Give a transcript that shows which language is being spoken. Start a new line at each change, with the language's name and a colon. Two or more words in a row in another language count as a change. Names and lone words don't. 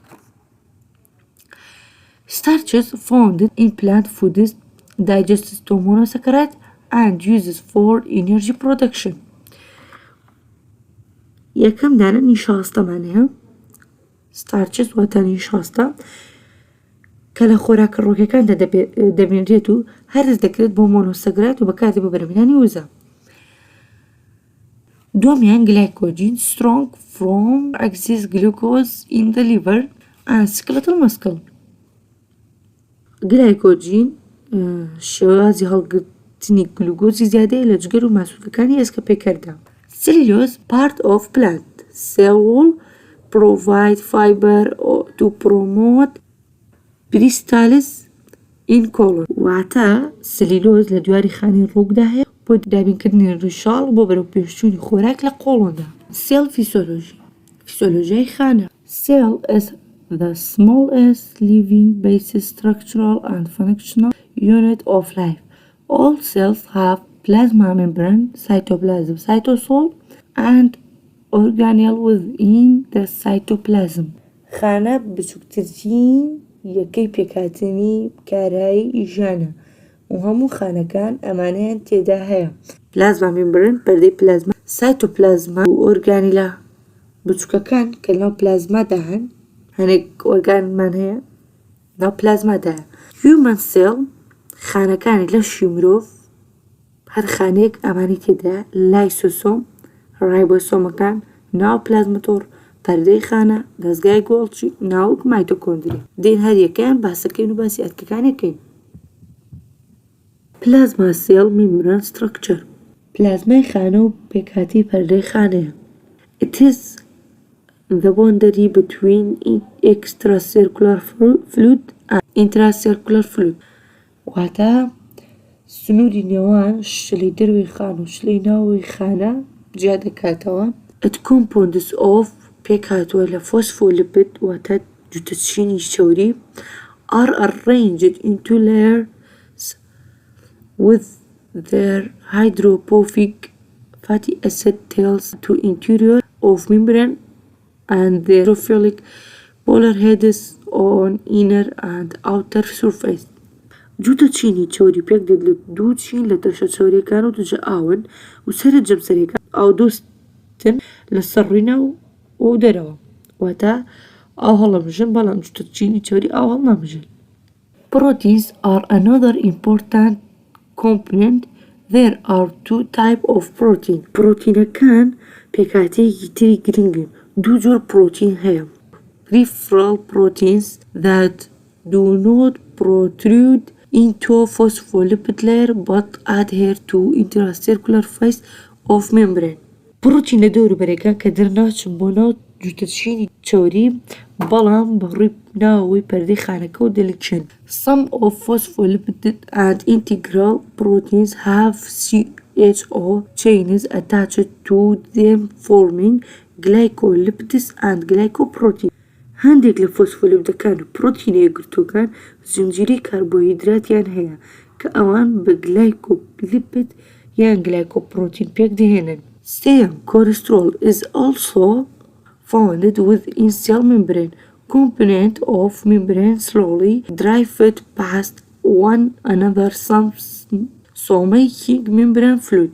English: Starches found in plant foods digested to monosaccharide and uses for energy production.
Central Kurdish: یەکەم دانە نیشاستەمان هەیە ستارچز واتە نیشاستە کە لە خۆراکە ڕۆکەکاندا دەمێنرێت و هەرز دەکرێت بۆ مۆنۆسەکرایت و بەکاردێت بۆ بەرهەمهێنانی وزە. دووەمیان گلایکۆجین
English: strong from excess glucose in the liver and skeletal muscle.
Central Kurdish: گلایکۆجین شێوازی هەڵگرتنی گلوکۆزی زیادەیە لە جگەر و ماسوولەکانی ئێسکە پێکەردا.
English: Cellulose part of plant cell wall provide fiber to promote peristalsis in colon
Central Kurdish: واتە سليلۆز لە دیواری خانی ڕووکدا هەیە بۆ دابینکردنی ڕیشاڵ بۆ بەرەو پێشچوونی خۆراک لە قۆڵۆندا.
English: Cell physiology
Central Kurdish: فیسیۆلۆژیای خانە
English: Cell is the smallest living basic structural and functional unit of life. All cells have plasma membrane, cytoplasm, cytosol, and organelle within the cytoplasm.
Central Kurdish: خانە بچووکترین یەکەی پێکهاتنی کارایی ژیانە و هەموو خانەکان ئەمانەیان تێدا هەیە.
English: plasma membrane
Central Kurdish: پەردەی پلازما سایتۆپلازما و ئۆرگانیلە بچووکەکان کە ناو پلازمادا هەن هەنێک ئۆرگانمان هەیە ناو پلازمادا.
English: Human cell
Central Kurdish: خانەکانی لەشی مرۆڤ هەر خانەیەک ئەمانی تێدا لایسۆسۆم ڕایبۆسۆمەکان ناو پلازمەتۆڕ پەردەی خانە دەستگای گۆڵچی ناوک مایتۆکۆندری دێن هەر یەکەیان باسەکەین و باسی ئەرکەکانەکەین.
English: plasma cell membrane structure
Central Kurdish: پلازمای خانە و پێکهاتی پەردەی خانەیە.
English: It is the boundary between extracircular fluid and intracircular fluid
Central Kurdish: واتە سنووری نێوان شلەی دەروی خانە و شلەی ناوی خانە جیا دەکاتەوە.
English: It compounds of
Central Kurdish: پێکهاتووە لە فۆسفۆلیپید واتە جوتەچینی شەوری
English: are arranged into layers with their hydrophobic fatty acid tails to interior of membrane and their hydrophilic polar heads on inner and outer surface.
Central Kurdish: جوتەچینی چۆری پێک دێت لە دوو چین لە دەشە چۆریەکان و دژە ئاون و سەرە جەمسەریەکان ئاو دۆستن لەسەر ڕووینە و دەرەوە واتە ئاو هەڵەمژن بەڵام جوتەچینی چۆری ئاو هەڵنامژن.
English: Proteins are another important component. There are two types of protein.
Central Kurdish: پرۆتینەکان پێکهاتەیەکی تری گرنگن. دوو جۆر پرۆتین هەیە.
English: Peripheral proteins that do not protrude into phospholipid layer but adhere to intracircular face of membrane.
Central Kurdish: پرۆتینە دەوروبەرەکان کە دەرناچن بۆ ناو جوتەچینی چۆری بەڵام بەڕووی ناوەوەی پەردەی خانەکە و دەلیکشن.
English: Some of phospholipid and integral proteins have CHO chains attached to them forming glycolipids and glycoproteins.
Central Kurdish: هەندێک لە فۆسفۆلیپیدەکان و پرۆتینە یەکگرتووەکان زنجیرەی کاربۆهیدراتیان هەیە کە ئەوان بە گلایکۆلیپید یان گلایکۆپرۆتین پێک دەهێنن.
English: Same cholesterol is also found within cell membrane component of membrane slowly driven past one another so making membrane fluid.